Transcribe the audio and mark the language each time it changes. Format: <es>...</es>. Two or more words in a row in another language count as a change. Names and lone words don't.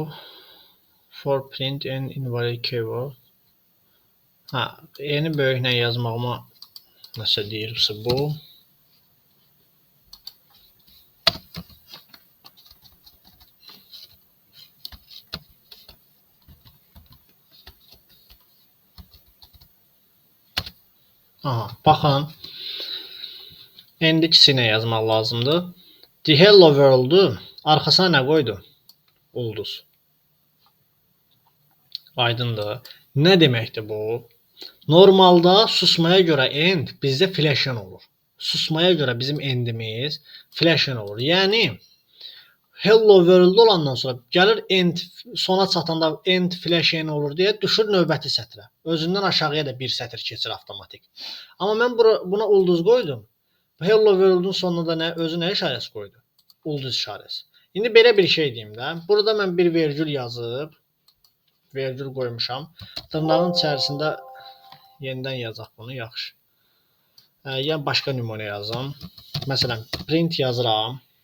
<en>For print and invalid keyword.</en> <az>Eni böyüklə yazmağıma nəsə deyirsə bu. Baxın. Endi ikisini yazmaq lazımdır. The</az> <en>hello world-</en> <az>u arxasına nə qoydu? Ulduz. Aydındır. Nə deməkdir bu? Normalda susmaya görə end bizdə flash'ın olur. Susmaya görə bizim endimiz flash'ın olur. Yəni</az> <en>hello world</en> <az>olandan sonra gəlir end sona çatanda end flash'ın olur deyə düşür növbəti sətrə. Özündən aşağıya da bir sətr keçir avtomatik. Amma mən buna ulduz qoydum.</az> <en>Hello world-</en> <az>un sonuna da özü nə işarəsi qoydu? Ulduz işarəsi. İndi belə bir şey deyim də. Burada mən bir vergül yazıb, vergül qoymuşam. Dırnağın içərisində yenidən yazaq bunu, yaxşı. Ya başqa nümunə yazım. Məsələn, print yazıram.</az>